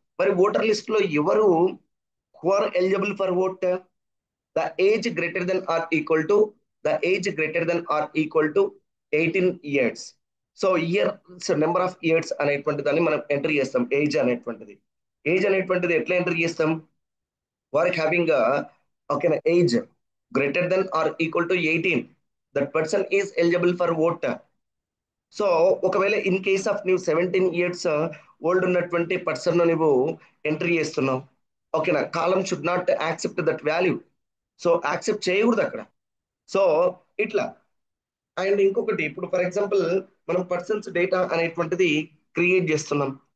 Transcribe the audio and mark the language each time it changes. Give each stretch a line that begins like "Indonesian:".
Telugu: మరి voter list లో ఎవరు
English: Who are eligible for vote, the age greater than or equal to, the age greater than or equal to 18 years.
Telugu: So number of years అనేటువంటి దాన్ని మనం enter చేస్తాం. Age అనేటువంటిది ఎట్లా enter చేస్తాం,
English: who are having a okay age greater than or equal to 18, that person is eligible for vote.
Telugu: So ఒకవేళ in case of నువ్వు 17 years old ఉన్నటువంటి పర్సన్ నువ్వు ఎంట్రీ చేస్తున్నావు, ఓకేనా,
English: Column should not accept that value.
Telugu: So accept చేయకూడదు అక్కడ. So ఇట్లా. And ఇంకొకటి, ఇప్పుడు ఫర్ ఎగ్జాంపుల్ మనం పర్సన్స్ డేటా అనేటువంటిది క్రియేట్ చేస్తున్నాం.